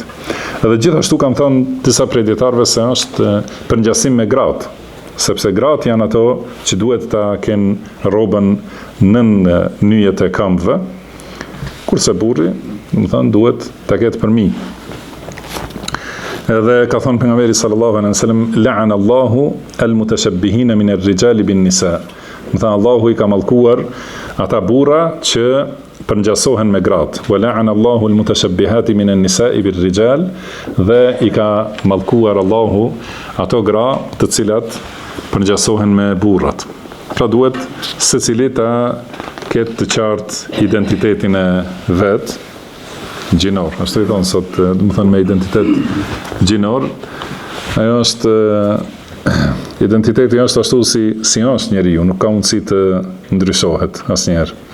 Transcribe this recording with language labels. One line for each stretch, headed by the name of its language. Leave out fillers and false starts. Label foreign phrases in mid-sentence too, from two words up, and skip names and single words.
Albanian: Edhe gjithashtu kam thënë disa prej dietarëve se është për ngjasim me gratë, sepse gratë janë ato që duhet ta kenë rrobën nën nyjet e këmbëve, kurse burri, domethënë duhet ta ketë përmi. Edhe ka thënë pejgamberi
Arabic: صلى الله عليه وسلم لعن الله المتشبهين من الرجال بالنساء.
Albanian: Domethënë Allahu i ka mallkuar ata burra që përngjasohen me gratë.
Arabic: ولعن الله المتشبهات من النساء بالرجال,
Albanian: dhe i ka mallkuar Allahu ato gra të cilat përngjasohen me burrat. Pra duhet secili ta ketë të qartë identitetin e vet gjinor. Ashtu i thonë sot, domethënë me identitet gjinor, ajo është identiteti është ashtu si është njeriu, nuk ka mundësi të ndryshohet asnjëherë.